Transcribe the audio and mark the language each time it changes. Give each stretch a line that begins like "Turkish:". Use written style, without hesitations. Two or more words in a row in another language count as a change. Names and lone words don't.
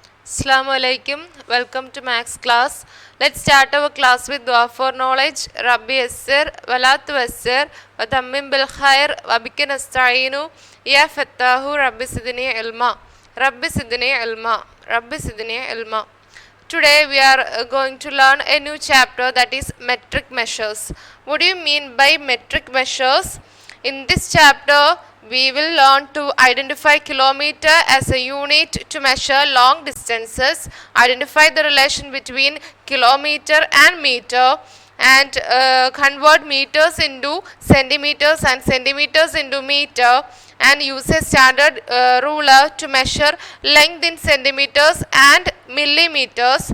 Arabic: السلام عليكم.
English: Welcome to Max class. Let's start our class with dua for knowledge.
Arabic: رب يسر، ولا تعسر، وتمم بالخير، وبك نستعين، يا فتاح, رب زدني علما. رب زدني علما. رب زدني علما.
English: Today we are going to learn a new chapter, that is metric measures. What do you mean by metric measures? In this chapter, we will learn to identify kilometer as a unit to measure long distances, identify the relation between kilometer and meter, and convert meters into centimeters and centimeters into meter, and use a standard ruler to measure length in centimeters and millimeters.